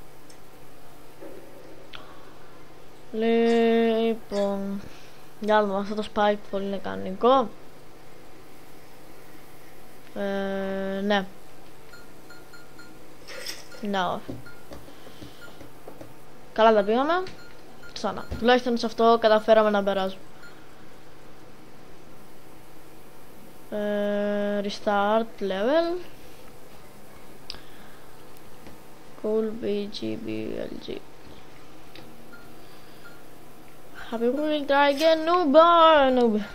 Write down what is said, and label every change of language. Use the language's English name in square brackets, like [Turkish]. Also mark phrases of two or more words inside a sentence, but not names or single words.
[Greek] Λοιπόν, για να δούμε, αυτό το Spikefall είναι κανονικό. Ναι. No. Καλά τα πήγαμε. Ξανά. Τουλάχιστον σε αυτό καταφέραμε να περάσουμε. [English] Restart level. CoolBigPLG. Happy Wheels try again, noob.